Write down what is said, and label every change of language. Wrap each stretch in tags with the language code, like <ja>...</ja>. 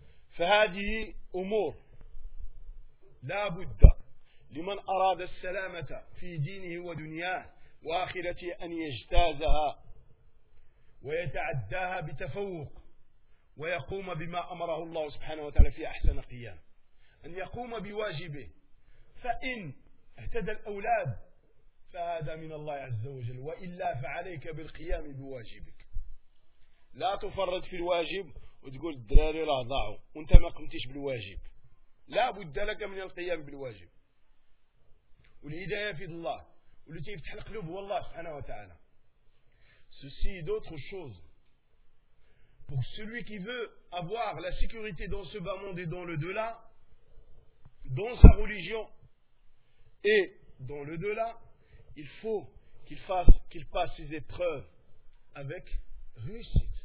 <ar>Fahadi umur la buddha liman arad salamata fi dinihi wa dunyah wa akhirati an yajtazaha wa yata'addaha bitafawuk ويقوم بما أمره الله سبحانه وتعالى في أحسن قيام، أن يقوم بواجبه. فإن اهتدى الأولاد فهذا من الله عز وجل، وإلا فعليك بالقيام بواجبك. لا تفرد في الواجب وتقول الدراري راه ضاعوا وانت ما قمتش بالواجب. لا بد لك من القيام بالواجب، والهداية في الله، والتي يفتح القلوب هو الله سبحانه وتعالى.</ar> <fr>سوسي دوتر شوز pour celui qui veut avoir la sécurité dans ce bas monde et dans le delà, dans sa religion et dans le delà, il faut qu'il passe ses épreuves avec réussite.</fr>